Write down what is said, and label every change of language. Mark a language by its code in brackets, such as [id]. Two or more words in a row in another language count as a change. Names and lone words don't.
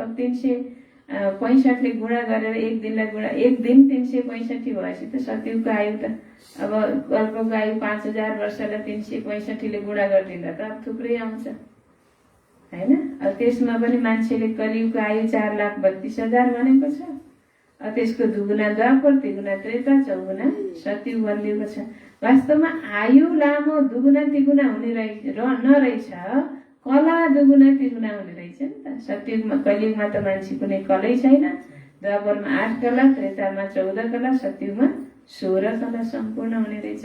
[ne] अब 65ले गुणा गरेर एक दिनलाई गुणा, एक दिन 365 भएपछि त सतयुगको आयु त अब कल्पको आयु 5000 वर्षलाई 365ले गुणा गरिदिँदा त अब थुप्रै आउँछ हैन। अब त्यसमा पनि मान्छेले कलियुगको आयु 4,32,000 भनेको छ। अब त्यसको दुगुना द्वापर, तिगुना त्रेता, चौगुना सतयुग भनिदिएको छ। वास्तवमा आयु लामो दुगुना तिगुना हुने नरहेछ, कला दुगुना तिगुना हुने रहेछ नि त। सतयुगमा कलियुगमा त मान्छे कुनै कलै छैन। द्वापरमा 8 कला, त्रेतामा 14 कला, सतयुगमा 16 कला सम्पूर्ण हुने रहेछ।